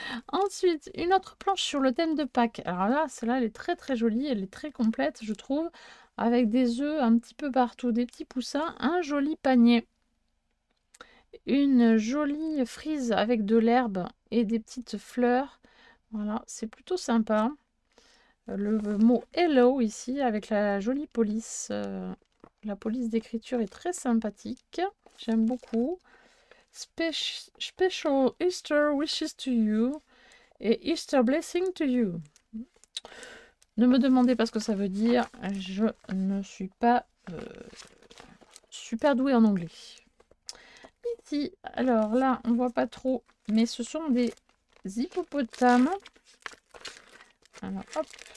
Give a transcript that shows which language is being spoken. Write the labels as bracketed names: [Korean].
[French] Ensuite, une autre planche sur le thème de Pâques. Alors là, celle-là, elle est très jolie, elle est très complète, je trouve, avec des œufs un petit peu partout, des petits poussins, un joli panier, une jolie frise avec de l'herbe et des petites fleurs. Voilà, c'est plutôt sympa. le mot hello ici avec la jolie police. La police d'écriture est très sympathique. J'aime beaucoup. [English] Special Easter wishes to you et Easter blessing to you. [French] Ne me demandez pas ce que ça veut dire. Je ne suis pas super douée en anglais. Ici, alors là, on voit pas trop, mais ce sont des hippopotames. Alors, hop.